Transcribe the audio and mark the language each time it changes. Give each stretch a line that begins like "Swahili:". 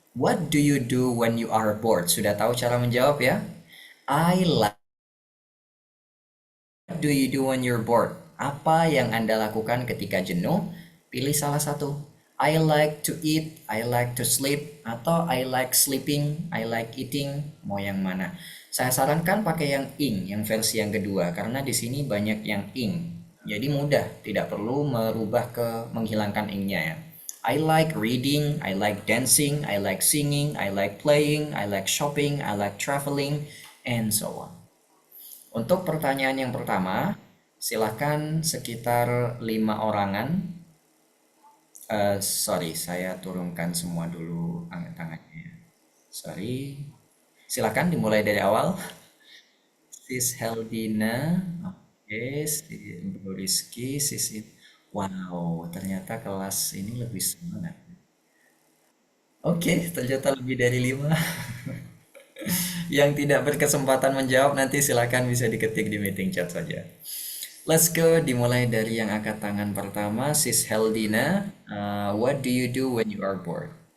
English: What do you do when you are bored?
Indonesian: Sudah tahu cara menjawab ya?
English: I like. What do you do when you're bored?
Indonesian: Apa yang Anda lakukan ketika jenuh? Pilih salah satu.
English: I like to eat, I like to sleep, atau I like sleeping, I like eating.
Indonesian: Mau yang mana? Saya sarankan pakai yang ing, yang versi yang kedua, karena di sini banyak yang ing. Jadi mudah, tidak perlu menghilangkan ing-nya ya.
English: I like reading, I like dancing, I like singing, I like playing, I like shopping, I like traveling, and so on.
Indonesian: Untuk pertanyaan yang pertama, silakan sekitar 5 orangan. Sorry, saya turunkan semua dulu angkat tangannya. Sorry. Silakan dimulai dari awal. Sis Heldina, oke, Bro Rizky, wow, ternyata kelas ini lebih semangat. Oke, ternyata lebih dari 5. Yang tidak berkesempatan menjawab nanti silakan bisa diketik di meeting chat saja.
English: Let's go,
Indonesian: dimulai dari yang angkat tangan pertama, Sis Heldina.
English: What do you do when you are bored?